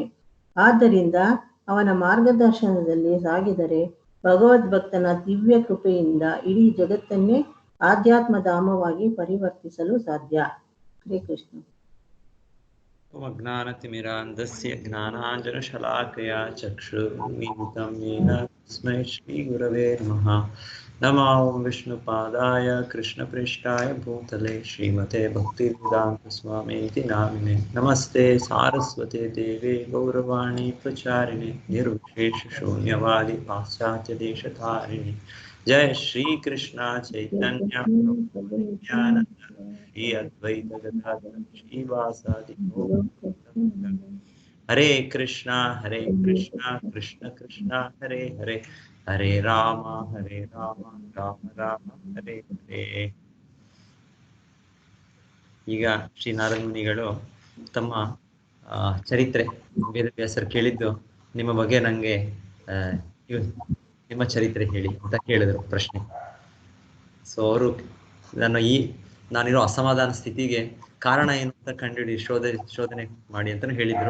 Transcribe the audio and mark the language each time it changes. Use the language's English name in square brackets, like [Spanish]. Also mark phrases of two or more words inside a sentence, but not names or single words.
[Kannada] ಆದ್ದರಿಂದ ಅವನ ಮಾರ್ಗದರ್ಶನದಲ್ಲಿ ಸಾಗಿದರೆ ಭಗವದ್ಭಕ್ತನ ದಿವ್ಯ ಕೃಪೆಯಿಂದ ಇಡೀ ಜಗತ್ತನ್ನೇ ಆಧ್ಯಾತ್ಮಧಾಮವಾಗಿ ಪರಿವರ್ತಿಸಲು ಸಾಧ್ಯ. ಹರೇ ಕೃಷ್ಣ. [Sanskrit] ಜ್ಞಾನತಿಮಿರಾಂಧಸ್ಯ ಜ್ಞಾನಾಂಜನಶಲಾಕಯಾ ಚಕ್ಷುರ್ಮೀಲಿತಂ ಯೇನ ತಸ್ಮೈ ಶ್ರೀಗುರವೇ ನಮಃ. ನಮೋ ವಿಷ್ಣುಪಾದಾಯ ಕೃಷ್ಣಪ್ರೇಷ್ಠಾಯ ಭೂತಲೆ ಶ್ರೀಮತೆ ಭಕ್ತಿವೇದಾಂತ ಸ್ವಾಮೀತಿ ನಾಮಿನೆ. ನಮಸ್ತೆ ಸಾರಸ್ವತೆ ದೇವೆ ಗೌರವಾಣಿ ಪ್ರಚಾರಿಣೆ ನಿರ್ವಿಶೇಷ ಶೂನ್ಯವಾದಿ ಪಾಶ್ಚಾತ್ಯ ದೇಶಧಾರಿಣಿ. ಜಯ ಶ್ರೀ ಕೃಷ್ಣ ಚೈತನ್ಯ ನಿತ್ಯಾನಂದ ಶ್ರೀ ಅದ್ವೈತ ಗದಾಧರ ಶ್ರೀವಾಸಾದಿ ಹರೇ ಕೃಷ್ಣ ಕೃಷ್ಣ ಕೃಷ್ಣ ಹರೇ ಹರೇ, ಹರೇ ರಾಮ ರಾಮ ರಾಮ ಹರೇ ಹರೇ. [Kannada] ಈಗ ಶ್ರೀ ನಾರದ ಮುನಿಗಳು ತಮ್ಮ ಚರಿತ್ರೆ ವೇದವ್ಯಾಸರು ಕೇಳಿದ್ದು, ನಿಮ್ಮ ಬಗ್ಗೆ ನಂಗೆ ನಿಮ್ಮ ಚರಿತ್ರೆ ಹೇಳಿ ಅಂತ ಕೇಳಿದ್ರು ಪ್ರಶ್ನೆ. ಸೊ ಅವರು ನಾನಿರೋ ಅಸಮಾಧಾನ ಸ್ಥಿತಿಗೆ ಕಾರಣ ಏನು ಅಂತ ಕಂಡುಹಿಡಿ ಶೋಧನೆ ಮಾಡಿ ಅಂತಾನು ಹೇಳಿದ್ರು.